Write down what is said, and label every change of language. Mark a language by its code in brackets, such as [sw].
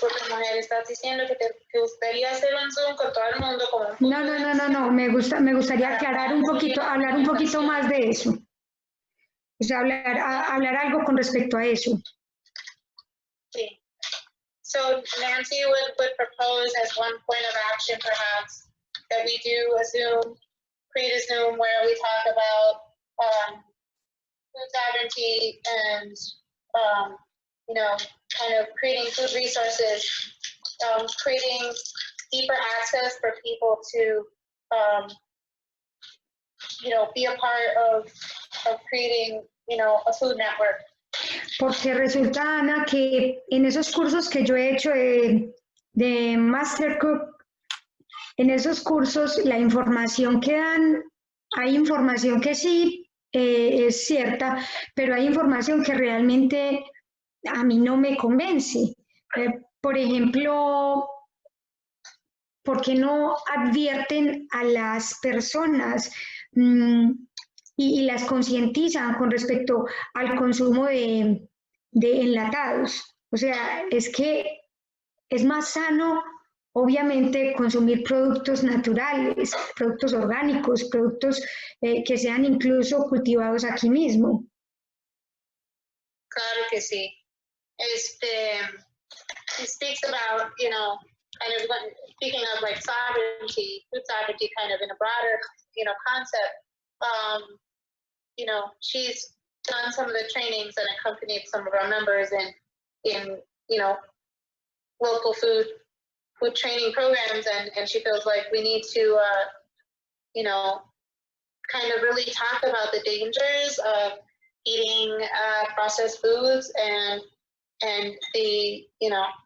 [es] Mujer, estás diciendo que te gustaría hacer un Zoom con todo el mundo como No, me gustaría aclarar un poquito, hablar un poquito más de eso. O sea, hablar algo con respecto a eso. Sí. [en] So Nancy would propose as one point of action, perhaps, that we do a Zoom, create a Zoom where we talk about food sovereignty and, you know, kind of creating food resources, creating deeper access for people to, you know, be a part of creating, you know, a food network. [es] Porque resulta, Ana, que en esos cursos que yo he hecho de Master Cook, en esos cursos la información que dan, hay información que sí es cierta, pero hay información que realmente a mí no me convence. Por ejemplo, ¿por qué no advierten a las personas y las concientizan con respecto al consumo de enlatados? O sea, es que es más sano, obviamente, consumir productos naturales, productos orgánicos, productos que sean incluso cultivados aquí mismo. Claro que sí. [en] He speaks about, you know, kind of speaking of like sovereignty, food sovereignty, kind of in a broader, you know, concept. You know, she's done some of the trainings and accompanied some of our members in you know, local food training programs, and she feels like we need to, you know, kind of really talk about the dangers of eating processed foods and the, you know,